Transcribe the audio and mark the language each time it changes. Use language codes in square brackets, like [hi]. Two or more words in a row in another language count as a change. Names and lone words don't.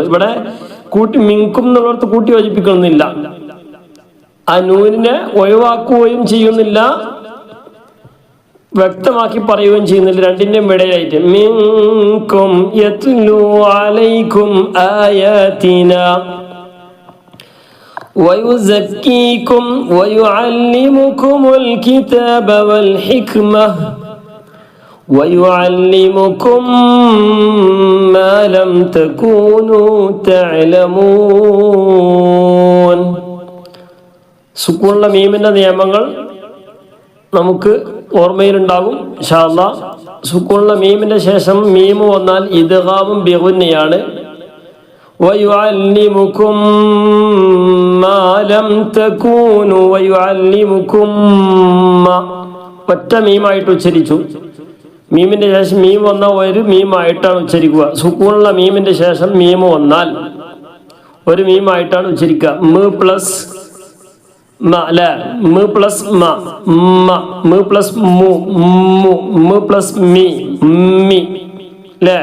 [ml] ഇവിടെ കൂട്ടി മിൻകും എന്നുള്ളടത്ത് കൂട്ടി യോജിപ്പിക്കണമെന്നില്ല, ആ നൂനിനെ ഒഴിവാക്കുകയും ചെയ്യുന്നില്ല, വ്യക്തമാക്കി പറയുകയും ചെയ്യുന്നില്ല, രണ്ടിന്റെയും ഇടയിലായിട്ട്. [ar] منكم يتلو عليكم آياتنا ويزكيكم ويعلمكم الكتاب والحكمة ويعلمكم ما لم تكونوا تعلمون. [ml] സുക്കൂനുള്ള മീമിന്റെ നിയമങ്ങൾ നമുക്ക് ഓർമ്മയിലുണ്ടാകും [ar] إن شاء الله. [ml] സുക്കൂനുള്ള മീമിന്റെ ശേഷം മീമ് വന്നാൽ ഇദ്ഗാമും ബിഗുന്നയാണ്. [ar] ويعلمكم ما لم تكونوا ويعلمكم [ml] ഒറ്റ മീമായിട്ട് ഉച്ചരിച്ചു. മീമിന്റെ ശേഷം മീം വന്ന ഒരു മീമായിട്ടാണ് ഉച്ചരിക്കുക. സുക്കൂണുള്ള മീമിന്റെ ശേഷം മീം വന്നാൽ ഒരു മീമായിട്ടാണ് ഉച്ചരിക്കുക. മ പ്ലസ് മ അല്ലെ, മ പ്ലസ് മ മ, മ പ്ലസ് മു മു, മ പ്ലസ് മി മി അല്ലേ.